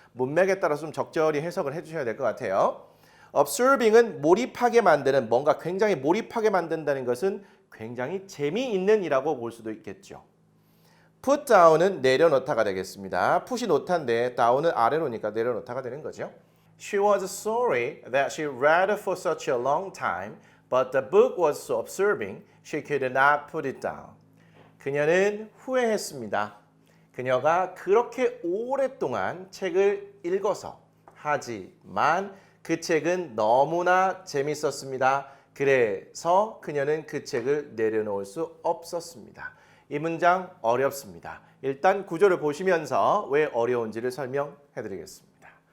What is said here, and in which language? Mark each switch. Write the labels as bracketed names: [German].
[Korean] 문맥에 따라서 좀 적절히 해석을 해주셔야 될 것 같아요. observing은 몰입하게 만드는, 뭔가 굉장히 몰입하게 만든다는 것은 굉장히 재미있는 이라고 볼 수도 있겠죠. put down은 내려놓다가 되겠습니다. put이 놓다인데 down은 아래로니까 내려놓다가 되는 거죠. [English] She was sorry that she read for such a long time, but the book was so absorbing she could not put it down. [Korean] 그녀는 후회했습니다. 그녀가 그렇게 오랫동안 책을 읽어서, 하지만 그 책은 너무나 재밌었습니다. 그래서 그녀는 그 책을 내려놓을 수 없었습니다. 이 문장 어렵습니다. 일단 구조를 보시면서 왜 어려운지를 설명해 드리겠습니다.